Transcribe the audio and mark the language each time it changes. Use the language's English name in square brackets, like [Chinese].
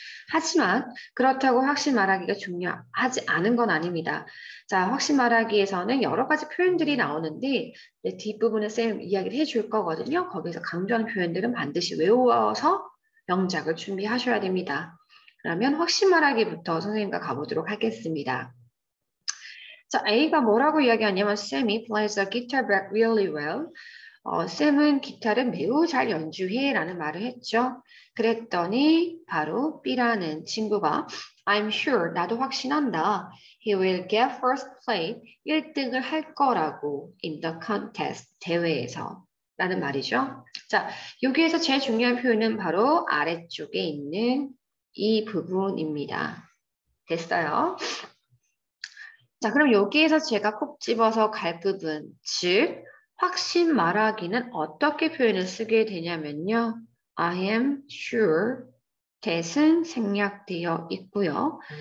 [Korean] 하지만 그렇다고 확신 말하기가 중요하지 않은 건 아닙니다. 자, 확신 말하기에서는 여러 가지 표현들이 나오는데 뒷부분에 쌤 이야기를 해줄 거거든요. 거기서 강조하는 표현들은 반드시 외워서 영작을 준비하셔야 됩니다. 그러면 확신 말하기부터 선생님과 가보도록 하겠습니다. 자, A가 뭐라고 이야기하냐면 [English] Sammy plays the guitar back really well. [Korean] 쌤은 기타를 매우 잘 연주해 라는 말을 했죠. 그랬더니 바로 B라는 친구가 [English] I'm sure, [Korean] 나도 확신한다. [English] He will get first place, [Korean] 1등을 할 거라고 [English] in the contest, [Korean] 대회에서 라는 말이죠. 자, 여기에서 제일 중요한 표현은 바로 아래쪽에 있는 이 부분입니다. 됐어요? 자, 그럼 여기에서 제가 콕 집어서 갈 부분, 즉 확신 말하기는 어떻게 표현을 쓰게 되냐면요. [English] I am sure, [Korean] that은 생략되어 있고요.